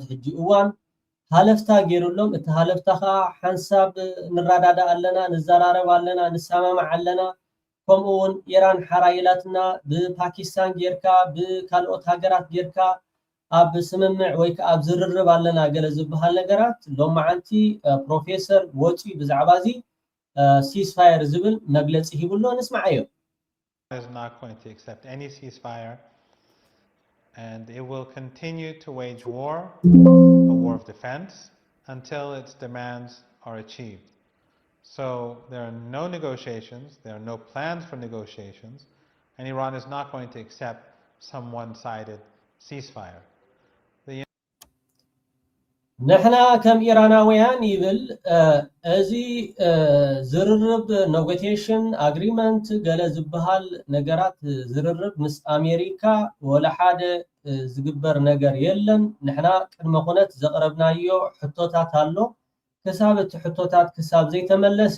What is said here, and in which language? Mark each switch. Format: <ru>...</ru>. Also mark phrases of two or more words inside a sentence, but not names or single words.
<ti>ሕጂ እዋን ሃለፍታ ገይሩሎም እቲ ሃለፍታ ከዓ ሓንሳብ ንራዳዳ ኣለና ንዘራረብ ኣለና ንሰማማዕ ኣለና ከምኡ እውን ኢራን ሓራይላትና ብፓኪስታን ጌርካ ብካልኦት ሃገራት ጌርካ ኣብ ስምምዕ ወይ ከዓ ኣብ ዝርርብ ኣለና ገለ ዝበሃል ነገራት ሎማዓንቲ ፕሮፌሰር ወፂ ብዛዕባ እዚ ceasefire ዝብል መግለፂ ሂቡሎ ንስማዓዮ</ti> <en>is not going to accept any ceasefire and it will continue to wage war, a war of defense, until its demands are achieved. So there are no negotiations, there are no plans for negotiations, and Iran is not going to accept some one-sided ceasefire.</en> <ti>ንሕና ከም ኢራናውያን ይብል እዚ ዝርርብ</ti> <en>negotiation agreement</en> <ti>ገለ ዝበሃል ነገራት ዝርርብ ምስ ኣሜሪካ ወላ ሓደ ዝግበር ነገር የለን ንሕና ቅድመ ኩነት ዘቕረብናዮ ሕቶታት ኣሎ ክሳብ እቲ ሕቶታት ክሳብ ዘይተመለሰ</ti>